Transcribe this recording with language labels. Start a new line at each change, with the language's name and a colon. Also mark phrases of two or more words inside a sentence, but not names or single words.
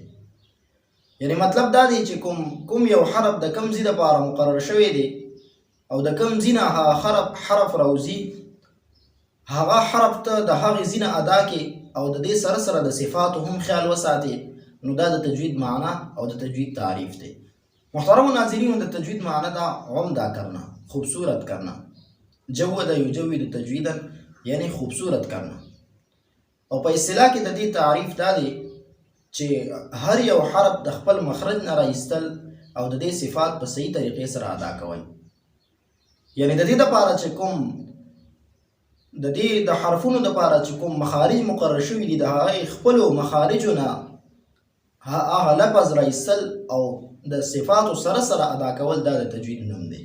Pashto: یعنی مطلب دا دی چې کوم یو حرف د کوم ځای دپاره مقرر شوی دی او د کوم ځای نه هغه حرف راوځي، هغه حرف ته د هغې ځای نه ادا کې او د دې سره سره د صفاتو هم خیال وساتي، نو دا د تجوید معنا او د تجوید تعریف دی. محترمو ناظرینو، د تجوید معنا دا
Urdu: عمدہ کرنا، خوبصورت کرنا.
Arabic: جود یجود تجویدا
Urdu: یعنی خوبصورت کرنا.
Pashto: او په اصطلاح کې د دې تعریف دا دی چې هر یو حرف د خپل مخرج نه رایستل او د دې صفات په صحیح طریقې سره ادا کول. یعنی د دې دپاره چې کوم د دې د حرفونو دپاره چې کوم مخارج مقرر شوي دي، د هغې خپلو مخارجو نه هغه لفظ رایستل او د صفاتو سره سره ادا کول، دا د تجوید نوم دی.